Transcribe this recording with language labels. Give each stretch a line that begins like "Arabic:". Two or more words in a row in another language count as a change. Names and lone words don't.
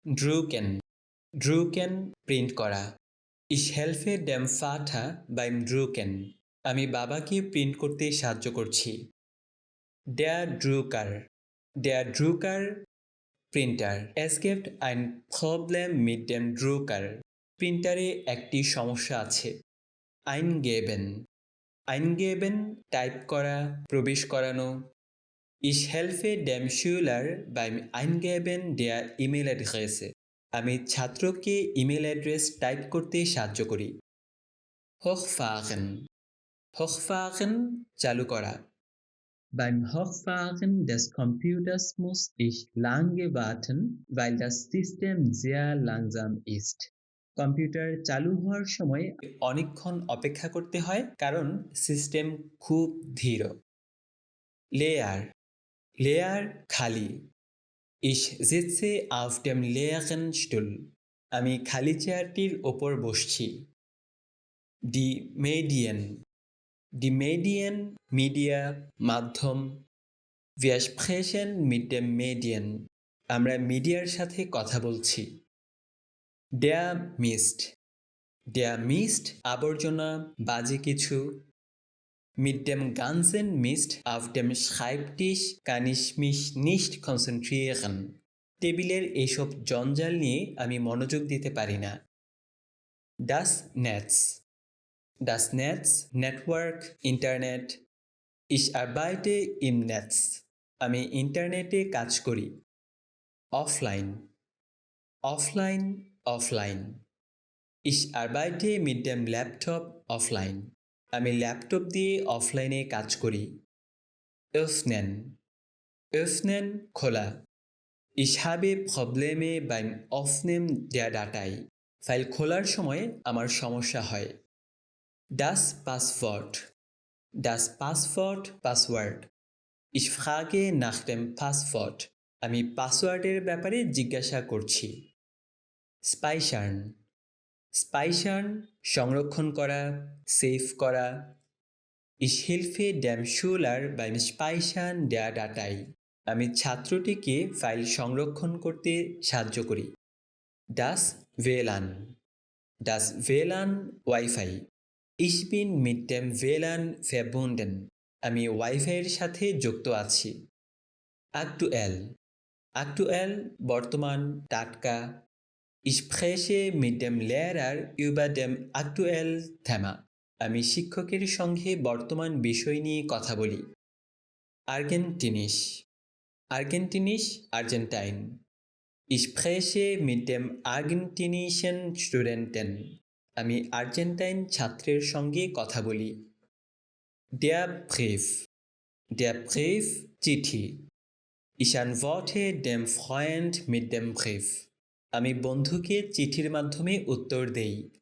German: drucken drucken
Bangla: প্রিন্ট করা।
German: Ich helfe dem Vater beim Drucken।
Bangla: আমি বাবাকে প্রিন্ট করতে সাহায্য করছি।
German: Der Drucker
Bangla: প্রিন্টার।
German: Es gibt ein Problem mit dem Drucker।
Bangla: প্রিন্টারে একটি সমস্যা আছে।
German: Eingeben eingeben
Bangla: টাইপ করা, প্রবেশ করানো।
German: Ich helfe dem Schüler beim Eingeben der E-Mail-Adresse।
Bangla: আমি ছাত্রকে ইমেল অ্যাড্রেস টাইপ করতে সাহায্য করি।
German: Hochfahren hochfahren
Bangla: চালু করা।
German: Beim Hochfahren des Computers muss ich lange warten, weil das System sehr langsam ist।
Bangla: কম্পিউটার চালু হওয়ার সময় অনেকক্ষণ অপেক্ষা করতে হয় কারণ সিস্টেম খুব ধীর।
German: Leer leer খালি। Ich sitze auf dem leeren Stuhl।
Bangla: আমি খালি চেয়ারটির ওপর বসছি।
German: Die Medien
Bangla: মিডিয়া মাধ্যম।
German: Wir sprechen mit dem Medien।
Bangla: আমরা মিডিয়ার সাথে কথা বলছি।
German: Der Mist
Bangla: আবর্জনা, বাজে কিছু।
German: Mit dem ganzen Mist auf dem Schreibtisch kann ich mich nicht konzentrieren।
Bangla: টেবিলের এসব জঞ্জাল নিয়ে আমি মনোযোগ দিতে পারি না।
German: Das Netz
Bangla: নেটওয়ার্ক, ইন্টারনেট।
German: Ich arbeite im Netz।
Bangla: আমি ইন্টারনেটে কাজ করি।
German: Offline Ich arbeite mit dem Laptop offline।
Bangla: আমি ল্যাপটপ দিয়ে অফলাইনে কাজ করি। Öffnen খোলা।
German: Ich habe Probleme beim Öffnen der Datei।
Bangla: ফাইল খোলার সময় আমার সমস্যা হয়।
German: Das Passwort
Bangla: পাসওয়ার্ড।
German: Ich frage nach dem Passwort।
Bangla: আমি পাসওয়ার্ডের ব্যাপারে জিজ্ঞাসা করছি। Speichern সংরক্ষণ করা, সেভ করা।
German: Ich helfe dem Schüler beim Speichern der Datei।
Bangla: আমি ছাত্রটিকে ফাইল সংরক্ষণ করতে সাহায্য করি।
German: Das WLAN ওয়াইফাই। Ich bin mit dem WLAN verbunden।
Bangla: আমি ওয়াইফাইয়ের সাথে যুক্ত আছি। Aktuell বর্তমান, টাটকা।
German: Ich spreche mit dem Lehrer über dem aktuellen Thema।
Bangla: আমি শিক্ষকের সঙ্গে বর্তমান বিষয় নিয়ে কথা বলি।
German: Argentinisch আর্জেন্টাইন। Ich spreche mit dem argentinischen Studenten।
Bangla: আমি আর্জেন্টাইন ছাত্রের সঙ্গে কথা বলি।
German: Der Brief চিঠি। Ich antworte dem Freund mit dem Brief।
Bangla: আমি বন্ধুকে চিঠির মাধ্যমে উত্তর দেই।